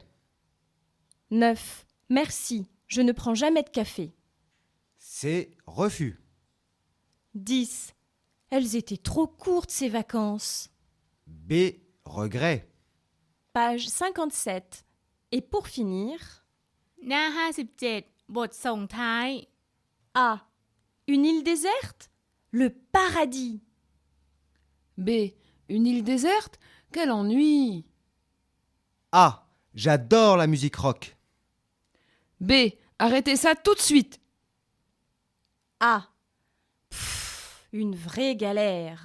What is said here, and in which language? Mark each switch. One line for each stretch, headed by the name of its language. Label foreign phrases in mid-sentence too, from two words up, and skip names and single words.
French: 9. Merci, je ne prends jamais de café. C. Refus. 10. Elles étaient trop courtes ces vacances. B. Regret. Page 57. Et pour finir...
Thai: หน้า 57 บทส่งท้าย
French: A. Une île déserte? Le paradis. B. Une île déserte? Quel ennui! A. J'adore la musique rock. B. Arrêtez ça tout de suite! A. Pfff, une vraie galère.